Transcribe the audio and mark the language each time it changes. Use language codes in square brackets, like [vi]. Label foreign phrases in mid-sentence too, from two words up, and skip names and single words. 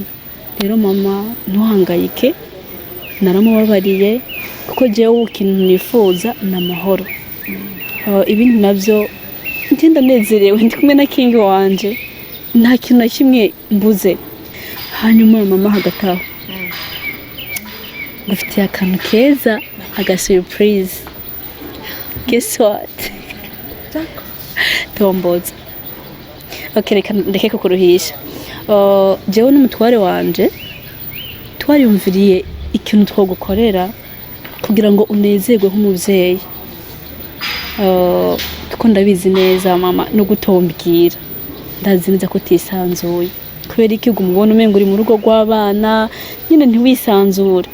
[rn] Rero mama ntuhangayike, naramubabariye kuko jewe ikintu nifuza n'amahoro. Ibindi navyo ngenda nezerewe ndi kumwe na King wanje, nta kintu na kimwe mbuze. Hanyuma mama hagataho ngufitiye akantu keza, aga surprise. [en] Guess what? [rn] Tomboza. Okay, reka ndeke kukuruhisha. Jewe n'umutware wanje twariyumviriye ikintu twogukorera kugira ngo unezerwe nk'umuvyeyi. Kuko ndabizi neza mama no gutombwira, ndazi neza ko tisanzuye kubera iki umubona umengo uri mu rugo rw'abana nyine ntiwisanzure.